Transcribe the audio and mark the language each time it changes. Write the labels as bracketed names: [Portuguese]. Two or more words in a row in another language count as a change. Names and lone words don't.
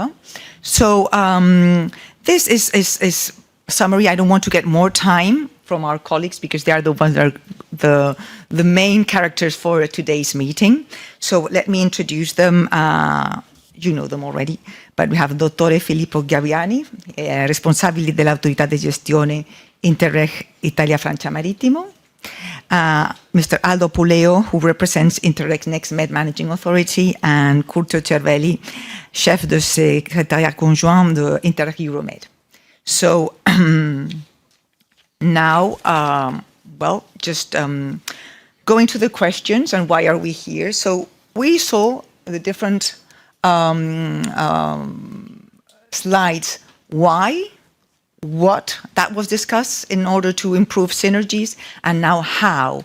[English] So this is summary. I don't want to get more time from our colleagues because they are the ones that are the main characters for today's meeting. So let me introduce them. You know them already, but we have Dottore Filippo Gabbiani, [Italian] responsabile dell'autorità di gestione Interreg Italia-Francia Marittimo. [English] Mr. Aldo Puleo, who represents Interreg Next Med Managing Authority, and Curto Cervelli, [French] chef de secrétariat conjoint de Interreg Euro MED. [English] So now, just going to the questions and why are we here. So we saw the different slides, why, what, that was discussed in order to improve synergies, and now how.